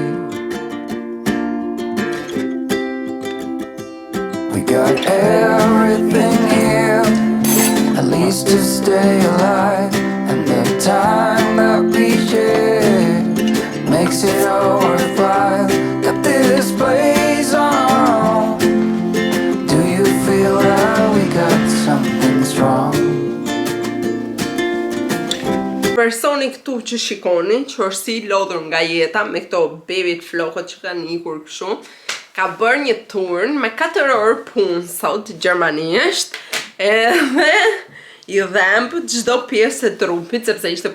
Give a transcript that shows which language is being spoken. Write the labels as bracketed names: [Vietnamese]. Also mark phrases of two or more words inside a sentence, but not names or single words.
[English] We got everything here, at least to stay alive. And the time that we share makes it all worthwhile. Got this place on our own. Do you feel that we got something strong? [Albanian] Personi këtu që shikoni, që është si lodhur nga jeta me këto bebit flokët që kanë ikur kështu, ka bërë një turn me 4 orë punë sot gjermanisht, edhe I dhembë çdo pjesë e trupit, sepse është